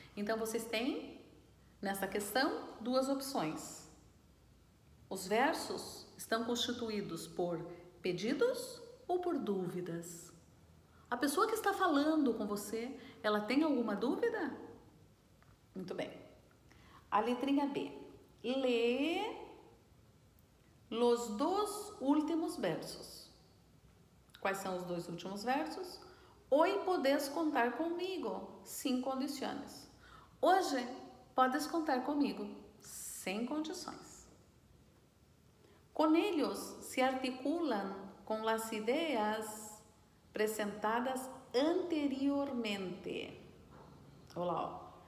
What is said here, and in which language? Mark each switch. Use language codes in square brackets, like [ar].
[pt] Então, vocês têm, nessa questão, duas opções. Os versos estão constituídos por pedidos ou por dúvidas? A pessoa que está falando com você, ela tem alguma dúvida? Muito bem. A letrinha B. [es] Lê los dos últimos versos. [pt] Quais são os dois últimos versos? [es] Hoy podes contar comigo, sin condiciones. [pt] Hoje podes contar comigo, sem condições. Com eles se articulam com as ideias apresentadas anteriormente. Olha lá, ó.